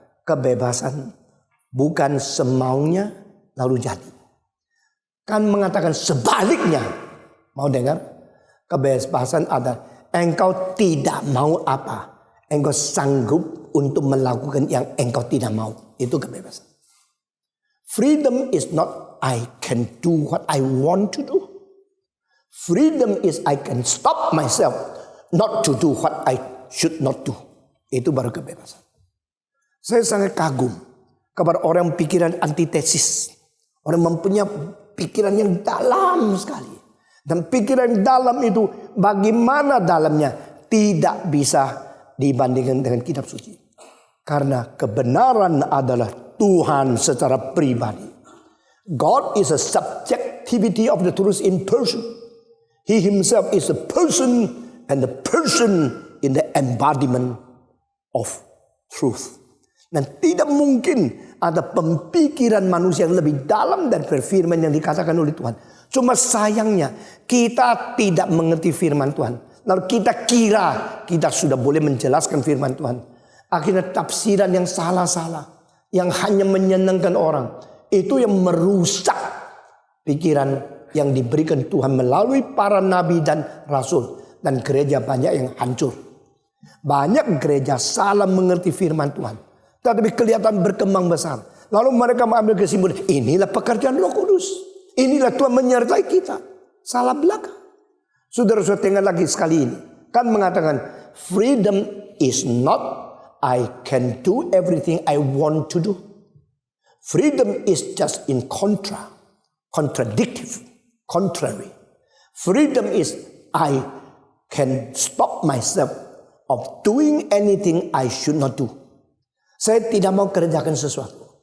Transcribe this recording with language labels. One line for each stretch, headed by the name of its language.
Indonesian: kebebasan bukan semaunya lalu jadi. Kan mengatakan sebaliknya. Mau dengar? Kebebasan adalah engkau tidak mau apa. Engkau sanggup untuk melakukan yang engkau tidak mau. Itu kebebasan.
English: Freedom is not I can do what I want to do. Freedom is I can stop myself not to do what I should not do.
Indonesian: Itu baru kebebasan. Saya sangat kagum kepada orang pikiran antitesis. Orang mempunyai pikiran yang dalam sekali. Dan pikiran dalam itu bagaimana dalamnya tidak bisa dibandingkan dengan kitab suci. Karena kebenaran adalah Tuhan secara pribadi.
English: God is a subjectivity of the truth in person. He himself is a person and the person in the embodiment of truth.
Indonesian: Dan tidak mungkin ada pemikiran manusia yang lebih dalam dari firman yang dikatakan oleh Tuhan. Cuma sayangnya kita tidak mengerti firman Tuhan. Lalu kita kira kita sudah boleh menjelaskan firman Tuhan. Akhirnya tafsiran yang salah-salah, yang hanya menyenangkan orang, itu yang merusak pikiran yang diberikan Tuhan melalui para nabi dan rasul. Dan gereja banyak yang hancur. Banyak gereja salah mengerti firman Tuhan. Tetapi kelihatan berkembang besar. Lalu mereka mengambil kesimpulan, inilah pekerjaan Roh Kudus. Inilah Tuhan menyertai kita. Salah belakang. Saudara-saudara, dengar lagi sekali ini. Kan mengatakan,
English: freedom is not I can do everything I want to do. Freedom is just in contradictive, contrary. Freedom is I can stop myself of doing anything I should not do.
Indonesian: Saya tidak mau kerjakan sesuatu.